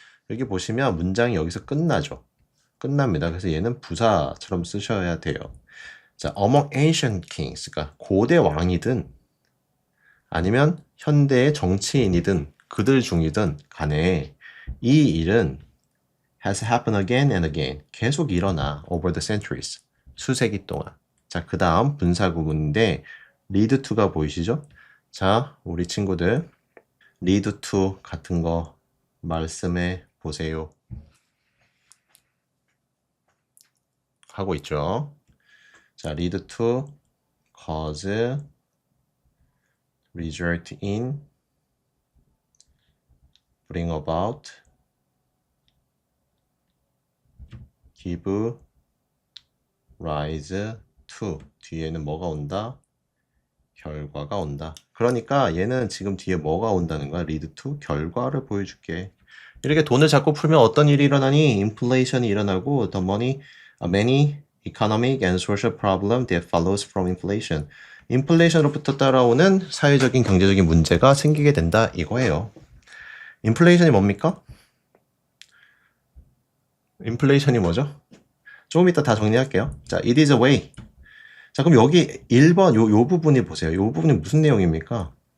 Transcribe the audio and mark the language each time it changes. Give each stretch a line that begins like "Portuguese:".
Korean: 여기 보시면 문장이 여기서 끝나죠. 끝납니다. 그래서 얘는 부사처럼 쓰셔야 돼요. 자,
English: among ancient kings,
Korean: 그러니까 고대 왕이든 아니면 현대의 정치인이든 그들 중이든 간에 이 일은
English: has happened again and again.
Korean: 계속 일어나
English: over the centuries.
Korean: 수세기 동안. 자, 그 다음 분사 구문인데 lead to가 보이시죠? 자, 우리 친구들 lead to 같은 거 말씀해 보세요.
English: 하고 있죠. 자, lead to, cause, result in, bring about, give rise to.
Korean: 뒤에는 뭐가 온다? 결과가 온다. 그러니까 얘는 지금 뒤에 뭐가 온다는 거야? lead to 결과를 보여줄게. 이렇게 돈을 자꾸 풀면 어떤 일이 일어나니? 인플레이션이 일어나고
English: the many economic and social problem that follows from inflation.
Korean: 인플레이션으로부터 따라오는 사회적인 경제적인 문제가 생기게 된다 이거예요. 인플레이션이 뭡니까? 인플레이션이 뭐죠? 조금 이따 다 정리할게요.
English: 자, it is a way.
Korean: 자, 그럼 여기 1번 요 부분이 보세요. 요 부분이 무슨 내용입니까?